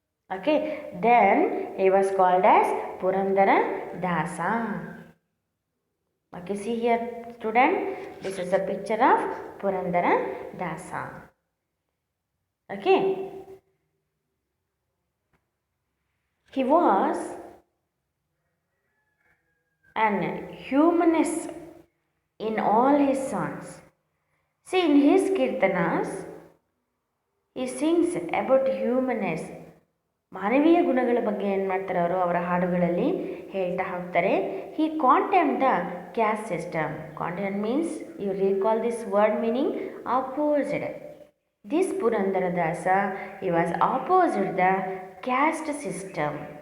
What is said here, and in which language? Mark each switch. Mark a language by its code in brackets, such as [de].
[en] Okay, then he was called as Purandara Dasa. Okay, see here student, this is a picture of Purandara Dasa. Okay, he was an humanist in all his songs. See, in his kirtanas, he sings about humanness. [kn] ಮಾನವೀಯ ಗುಣಗಳ ಬಗ್ಗೆ ಏನು ಮಾಡ್ತಾರೆ ಅವರು ಅವರ ಹಾಡುಗಳಲ್ಲಿ ಹೇಳ್ತಾ ಹೋಗ್ತಾರೆ. [en] He contemn the caste system. Contemn means, you recall this word meaning opposed. This Purandaradasa he was opposed the caste system.